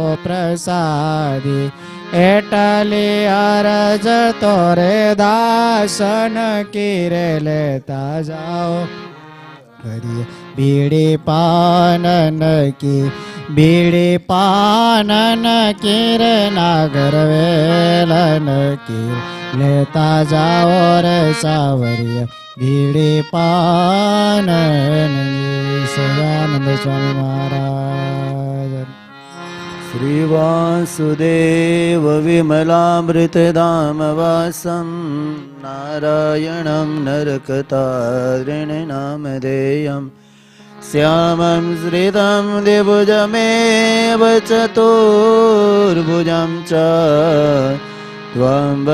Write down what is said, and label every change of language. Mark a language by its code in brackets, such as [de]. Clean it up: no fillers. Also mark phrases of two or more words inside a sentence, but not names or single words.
[hi] प्रसादी [gu] એટલી અરજ [hi] तोरे दासन कीरे लेता जाओ हरि बीड़ी पानन की बीड़ी पानन कीरे नागर वेलन की लेता जाओ रे सावरिया बीड़ी पानन सदानंद स्वामी महाराज [sa] श्री वासुदेव विमलामृतधामवासं नारायणं नरकतारिणनामधेयं श्यामं श्रितं द्विभुजमेव चतुर्भुजं च त्वं